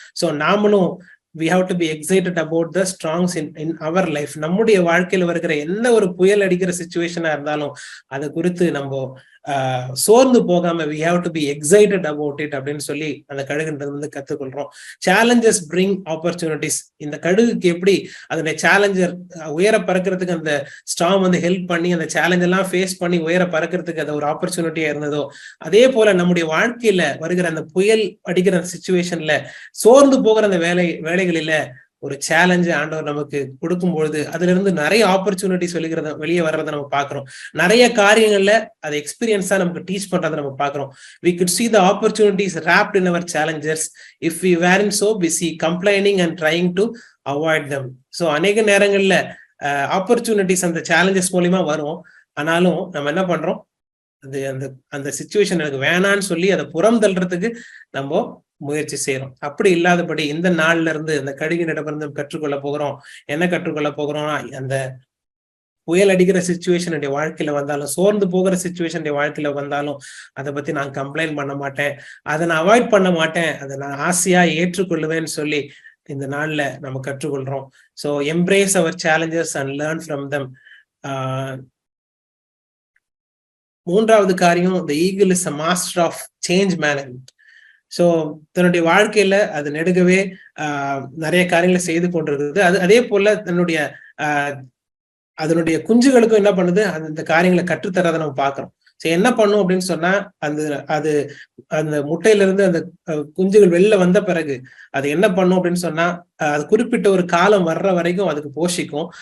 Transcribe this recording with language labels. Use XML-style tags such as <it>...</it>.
<en>So</en> <ta>நாமளும்</ta> <en>we have to be excited about the storms in our life.</en> <ta>நம்முடைய வாழ்க்கையில வருகிற எந்த ஒரு புயல் அடிக்கிற சிச்சுவேஷனா இருந்தாலும் அதை குறித்து நம்ம சோர்ந்து போகாம</ta> <en>we have to be excited about it</en> <ta>அப்படின்னு சொல்லி அந்த கழுகுன்றது கத்துக்கொள்றோம். Challenges bring opportunities. இந்த கழுகுக்கு எப்படி அதனுடைய சேலஞ்சர் உயர பறக்கிறதுக்கு அந்த ஸ்டார்ம் ஹெல்ப் பண்ணி அந்த சேலஞ்ச் எல்லாம் ஃபேஸ் பண்ணி உயர பறக்கிறதுக்கு அது ஒரு ஆப்பர்ச்சுனிட்டியா இருந்ததோ, அதே போல நம்முடைய வாழ்க்கையில வருகிற அந்த புயல் அடிக்கிற சிச்சுவேஷன்ல சோர்ந்து போகிற அந்த வேலைகளில ஒரு சேலஞ்சு ஆண்டவர் நமக்கு கொடுக்கும்பொழுது அதுல இருந்து நிறைய ஆப்பர்ச்சுனிட்டி வெளியே வர்றதை நம்ம பாக்குறோம். நிறைய காரியங்கள்ல அதை எக்ஸ்பீரியன்ஸா நமக்கு டீச் பண்றதை நம்ம பாக்குறோம்.</ta> <en>We could see the opportunities wrapped in our challenges if we weren't so busy complaining and trying to avoid them.</en> <ta>So அநேக நேரங்கள்ல ஆப்பர்ச்சுனிட்டிஸ் அந்த சேலஞ்சஸ் மூலியமா வரும். ஆனாலும் நம்ம என்ன பண்றோம், அந்த சிச்சுவேஷன் எனக்கு வேணான்னு சொல்லி அதை புறம் தள்ளுறதுக்கு நம்ம முயற்சி செய்யறோம். அப்படி இல்லாதபடி இந்த நாள்ல இருந்து அந்த கழுகினிடமிருந்து கற்றுக்கொள்ள போகிறோம். என்ன கற்றுக்கொள்ள போகிறோம்னா, அந்த புயல் அடிக்கிற சிச்சுவேஷன் வாழ்க்கையில வந்தாலும், சோர்ந்து போகிற சிச்சுவேஷன் வாழ்க்கையில வந்தாலும் அதை பத்தி நான் கம்ப்ளைண்ட் பண்ண மாட்டேன், அதை நான் அவாய்ட் பண்ண மாட்டேன், அதை நான் ஆசையா ஏற்றுக்கொள்ளுவேன்னு சொல்லி இந்த நாள்ல நம்ம கற்றுக்கொள்றோம்.</ta> <en>So embrace our challenges and learn from them.</en> <ta>மூன்றாவது காரியம்,</ta> <en>the eagle is a master of change management.</en> <ta>So தன்னுடைய வாழ்க்கையில அது நெடுகவே நிறைய காரியங்களை செய்து கொண்டிருக்குது. அதே போல அதனுடைய குஞ்சுகளுக்கும் என்ன பண்ணுது, அந்த காரியங்களை கற்றுத்தரதை நம்ம பார்க்கிறோம். என்ன பண்ணும் அப்படின்னு சொன்னா, அந்த அது அந்த முட்டையில இருந்து அந்த குஞ்சுகள் வெளில வந்த பிறகு அது என்ன பண்ணும் அப்படின்னு சொன்னா, அது குறிப்பிட்ட ஒரு காலம் வர்ற வரைக்கும் அதுக்கு போஷிக்கும்.</ta>